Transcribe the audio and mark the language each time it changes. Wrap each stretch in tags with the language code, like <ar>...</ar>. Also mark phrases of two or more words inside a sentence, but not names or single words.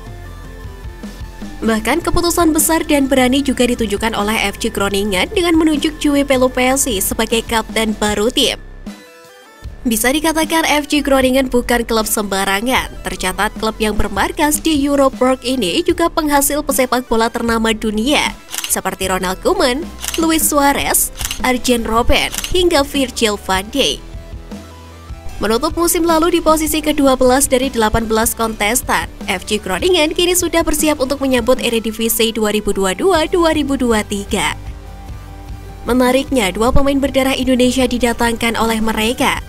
<id>Bahkan keputusan besar dan berani juga ditunjukkan oleh FC Groningen dengan menunjuk Joey Pelupessy sebagai kapten baru tim. Bisa dikatakan FC Groningen bukan klub sembarangan. Tercatat klub yang bermarkas di Euroborg ini juga penghasil pesepak bola ternama dunia seperti Ronald Koeman, Luis Suarez, Arjen Robben, hingga Virgil van Dijk. Menutup musim lalu di posisi ke-12 dari 18 kontestan, FC Groningen kini sudah bersiap untuk menyambut Eredivisie 2022-2023. Menariknya, 2 pemain berdarah Indonesia didatangkan oleh mereka.</id>